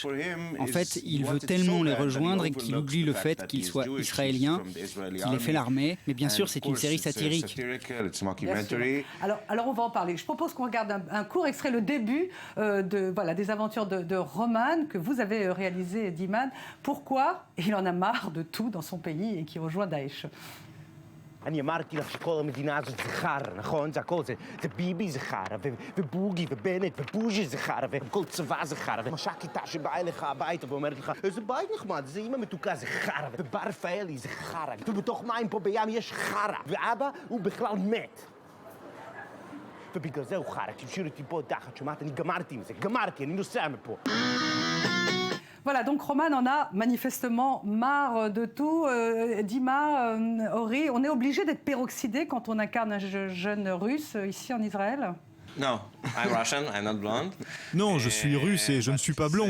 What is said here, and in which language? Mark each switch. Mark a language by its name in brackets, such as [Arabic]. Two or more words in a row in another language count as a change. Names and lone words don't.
[French] En fait, il veut tellement les rejoindre et qu'il oublie le fait qu'il soit israélien, qu'il ait fait l'armée. Mais bien sûr, c'est une série satirique. Alors on va en parler. Je propose qu'on regarde un court extrait, le début des aventures de Roman que vous avez réalisé, Diman. Pourquoi il en a marre de tout dans son pays et qui rejoint Daesh? [Hebrew] אני אמרתי לך שכל המדינה הזאת זה חרא, נכון? זה הכל, זה ביבי זה חרא, ובוגי ובנט ובוז'י זה חרא, וכל צבא זה חרא, ומש"קית שבאה אליך הביתה ואומרת לך, איזה בית נחמד, זה אמא מתוקה, זה חרא, ובר רפאלי זה חרא, ובתוך מים פה בים יש חרא, ואבא הוא בכלל מת. ובגלל זה הוא חרא, תשאיר אותי פה תחת, שומעת? אני גמרתי עם זה, גמרתי, אני נוסע מפה. [French] Voilà, donc Roman en a manifestement marre de tout. Dima, Ori, on est obligé d'être peroxydé quand on incarne un jeune russe ici en Israël? Non, je suis russe et je ne suis pas blond.